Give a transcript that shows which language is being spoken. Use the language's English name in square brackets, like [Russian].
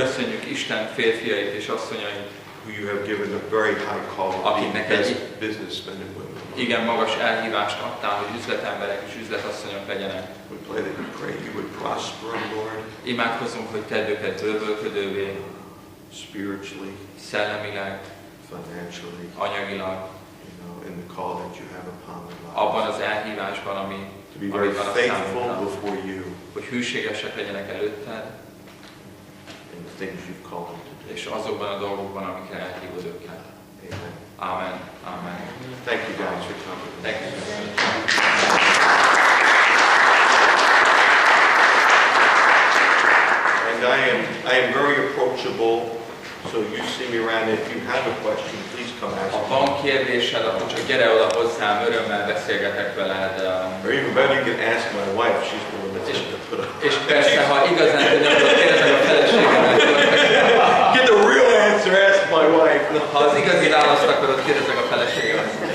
[Hungarian] Köszönjük Isten férfiait és asszonyait, [English] who you have given a very high call of being businessmen and women. [Hungarian] Igen, magas elhívást adtál, hogy üzletemberek és üzletasszonyok legyenek. [English] We pray you would prosper them, Lord. [Hungarian] Imádkozunk, hogy tedd őket bővölködővé, [English] spiritually, [Hungarian] szellemileg, [English] financially, [Hungarian] anyagilag, [English] in the call that you have upon their lives. [Hungarian] Abban az elhívásban, ami [English] to be very faithful before you, [Hungarian] hogy hűségesek legyenek előtted, [English] in the things you've called them to do. [Hungarian] És azokban a dolgokban, amikre elhívod őket. Amen. Amen. Amen. [English] Thank you guys for coming. Thank you. And I am very approachable, so you see me around. If you have a question, please come ask me. [Hungarian] Ha van kérdésed, akkor csak gyere oda hozzám, örömmel beszélgetek veled. [English] Or even better, you can ask my wife. She's the one that's going to put up. [Hungarian] És persze, ha igazán tudod, kérdezek a feleségemet. [English] Get the real answer, ask my wife. [Hungarian] Ha az igazi választ akarod, kérdezek a feleségemet.